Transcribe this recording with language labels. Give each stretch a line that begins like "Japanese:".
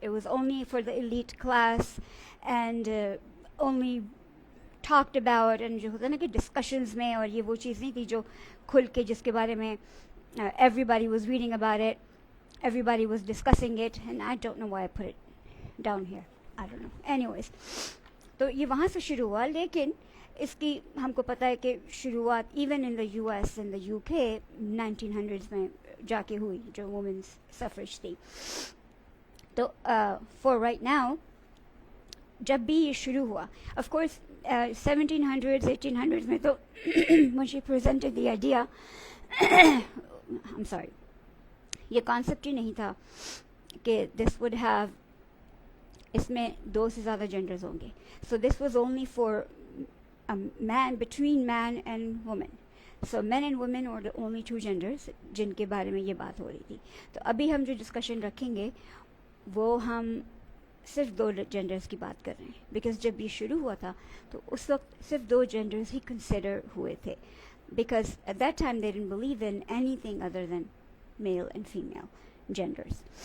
English: It was only for the elite class and only talked about, and
Hindi: जो होता है ना कि
English: discussions में,
Hindi: और ये वो चीज़ नहीं थी जो खुल के जिसके बारे में
English: everybody was reading about it, everybody was discussing it, and I don't know why I put it down here. I don't know.
Hindi: Anyways, तो ये वहाँ से शुरू हुआ, लेकिन इसकी हमको पता है कि शुरुआत
English: even in the US and the UK
Hindi: 1900s में जाके हुई जो women's suffrage थी. तो for right now जब भी ये शुरू हुआ, of course 1700s 1800s में तो
English: when she presented the idea I'm sorry,
Hindi: ये concept ही नहीं था कि
English: this would have,
Hindi: इसमें 2 से ज़्यादा genders होंगे.
English: So this was only for a man, between man and woman. So men and women were the only 2 genders
Hindi: जिनके बारे में ये बात हो रही थी. तो अभी हम जो discussion रखेंगे वो हम सिर्फ 2 genders की बात कर रहे हैं, because जब ये शुरू हुआ था तो उस वक्त सिर्फ 2 genders ही consider हुए थे,
English: because at that time they didn't believe in anything other than male and female genders.